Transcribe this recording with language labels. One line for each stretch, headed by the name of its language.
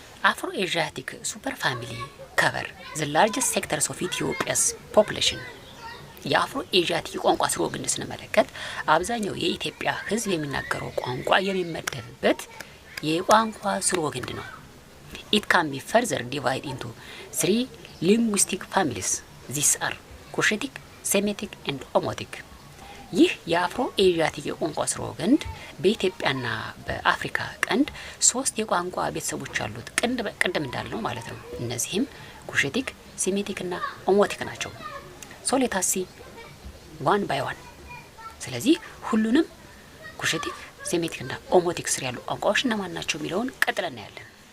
English: አፍሮ ኤዥያቲክ ሱፐር ፋሚሊ ከቨር ዘ ላርጀስት ሴክተርስ ኦፍ ኢትዮጵያስ ፖፑሌሽን።
Amharic: የአፍሮ ኤዥያቲክ የቋንቋ ስርወ ግንድ ስንመለከት አብዛኛው የኢትዮጵያ ሕዝብ የሚናገረው ቋንቋ የሚመደብበት የቋንቋ ስርወ ግንድ ነው።
English: It can be further divided into 3 linguistic families. These are Cushitic, Semitic and Omotic.
Amharic: ይህ የአፍሮ ኤዥያቲክ የቋንቋ ስርወ ግንድ በኢትዮጵያና በአፍሪካ ቀንድ 3 የቋንቋ ቤተሰቦች አሉት። ቅድም እንዳልነው ማለት ነው። እነዚህም ኩሽቲክ፣ ሴሜቲክ እና ኦሞቲክ ናቸው።
English: ሶሌታሲ ዋን ባይ ዋን።
Amharic: ስለዚህ ሁሉንም ኩሽቲክ፣ ሴሜቲክ እና ኦሞቲክ ስር ያሉ ቋንቋዎች እነማን ናቸው የሚለውን ቀጥለን እናያለን።